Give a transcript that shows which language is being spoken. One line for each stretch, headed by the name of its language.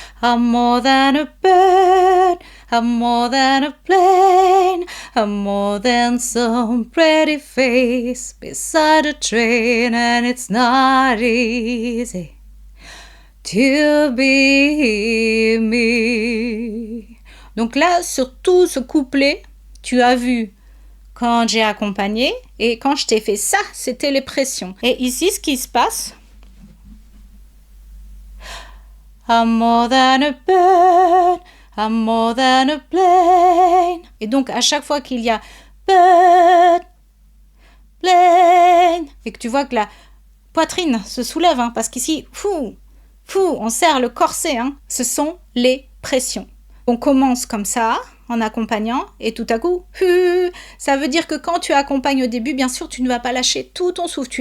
English: I'm more than a bird, I'm more than a plane, I'm more than some pretty face beside a train, and it's not easy to be me.
French: Donc là, sur tout ce couplet, tu as vu quand j'ai accompagné et quand je t'ai fait ça, c'était les pressions. Et ici, ce qui se passe,
English: I'm more than a bird, I'm more than a plane.
French: Et donc, à chaque fois qu'il y a bird, plane, et que tu vois que la poitrine se soulève, hein, parce qu'ici, on serre le corset, hein, ce sont les pressions. On commence comme ça, en accompagnant, et tout à coup, ça veut dire que quand tu accompagnes au début, bien sûr, tu ne vas pas lâcher tout ton souffle.